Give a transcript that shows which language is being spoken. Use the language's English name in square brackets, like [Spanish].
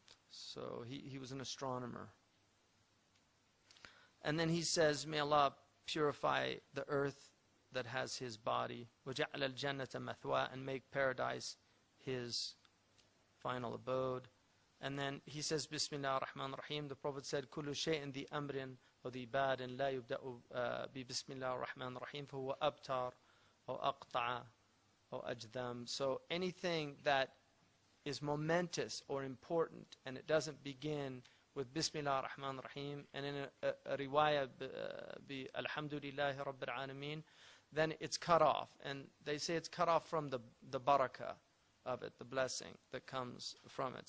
[English] So he was an astronomer. And then he says, may Allah purify the earth that has his body, [Arabic] وَجَعْلَ الْجَنَّةَ مَثْوَى, [English] and make paradise his final abode. And then he says, Bismillah ar-Rahman ar-Rahim. The Prophet said, [Arabic] كُلُّ شَيْءٍ ذِي أَمْرٍ وَذِي بَادٍ لَا يُبْدَأُ بِبِسْمِ اللَّهِ الرَّحْمَنِ الرَّحِيمِ فَهُوَ أَبْتَرْ أو أقطع أو أجذم. [English] So anything that is momentous or important and it doesn't begin with Bismillah ar-Rahman ar-Rahim and in a riwayah bi Alhamdulillahi Rabbil Alameen, then it's cut off. And they say it's cut off from the barakah of it, the blessing that comes from it.